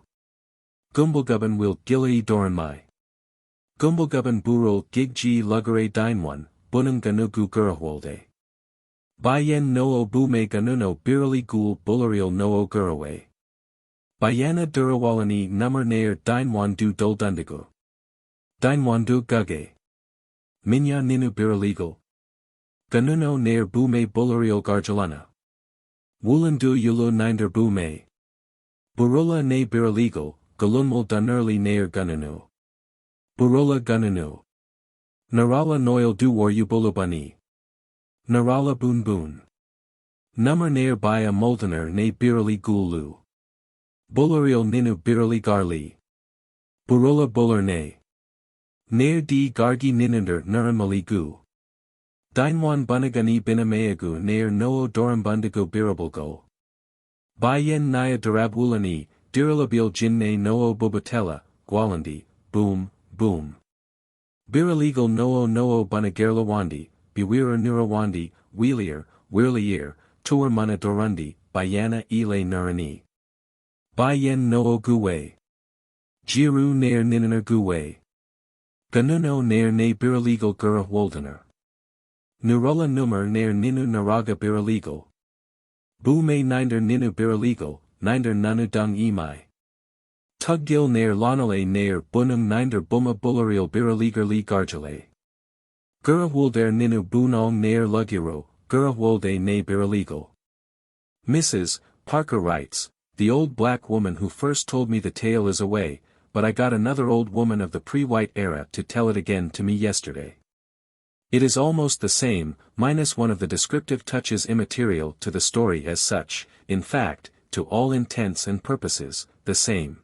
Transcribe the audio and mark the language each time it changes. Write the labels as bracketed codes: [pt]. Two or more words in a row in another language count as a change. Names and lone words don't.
[kld] Goomblegubbon Will Gilai Doranmai. Goomblegubbon Burul Gigji Lugare Dinewan, Bunun Ganugu Gurahwolde. Baiame Noo Bume Ganuno Birali Gul Bullarial Noo Gurawe. Bayana Durawalani Nummer Nair Dinewan Du Doldundigu. Dinewan Du Guge. Minya Ninu Biralegal. Ganuno Nair Bume Bullarial Garjalana. Wulandu Yulu Ninder Bume. Wurrunnah Ne Biralegal, Galunmul Dunurli Nair Gununu. Wurrunnah Gununu. Narala Noil Du Waryubulubani. Narala Boon Boon. Nummer Nair Baya Moldener Ne Birali Gulu. Bullarial Ninu Birali Garli. Wurrunnah Bullarne. Nair Di Gargi Nininder Nuramali Gu. Dinewan Bunagani Binameagu Nair Noo Dorambundigo Birabulgo. Baiame Naya Darabwulani, Diralabil Jinne Noo Bubatella, Gwalandi, Boom, Boom. Biralegal Noo Bunagerlawandi, Wirreenun Wheelier, Wirlier, Tuar Mana Dorundi, Bayana Ile Nurani. Baiame Noo Guwe. Jiru Nair Nininer Guwe. Ganuno Nair Ne Biralegal Gura Woldener. Nurula Nummer Nair Ninu Naraga Biralegal. Bume Ninder Ninu Biralegal, Ninder Nanu Dung Emai. Tuggil Nair Lonale Nair Bunum Ninder Buma Bullarial Biralegarli Garjale. Gura Wolder Ninu Bunong Nair Lugiro, Gura Wolde Ne Biralegal. [en] Mrs. Parker writes, the old black woman who first told me the tale is away, but I got another old woman of the pre-white era to tell it again to me yesterday. It is almost the same, minus one of the descriptive touches immaterial to the story as such, in fact, to all intents and purposes, the same.